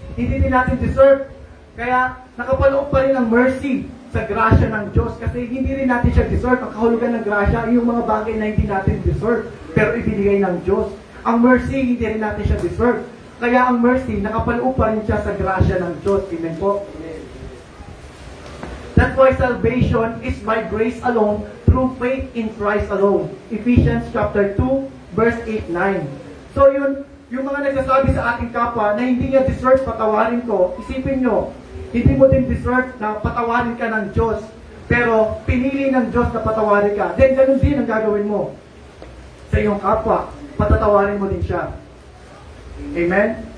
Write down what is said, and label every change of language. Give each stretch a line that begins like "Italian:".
Filipino: Hindi rin natin deserve. Kaya nakapaloob pa rin ang mercy sa grasya ng Diyos kasi hindi rin natin siya deserve. Ang kahulugan ng grasya, yung mga bagay na hindi natin deserve pero ibinigay ng Diyos. Ang mercy, hindi rin natin siya deserve. Kaya ang mercy, nakapaloob pa rin siya sa grasya ng Diyos. Amen po?
English: That's why salvation is by grace alone, through faith in Christ alone. Ephesians chapter 2, verse 8-9.
Filipino: So yun, yung mga nagsasabi sa ating kapwa na hindi niya deserve patawarin ko, isipin nyo, hindi mo din deserve na patawarin ka ng Diyos, pero pinili ng Diyos na patawarin ka. Then ganun din ang gagawin mo sa iyong kapwa, patatawarin mo din siya. Amen?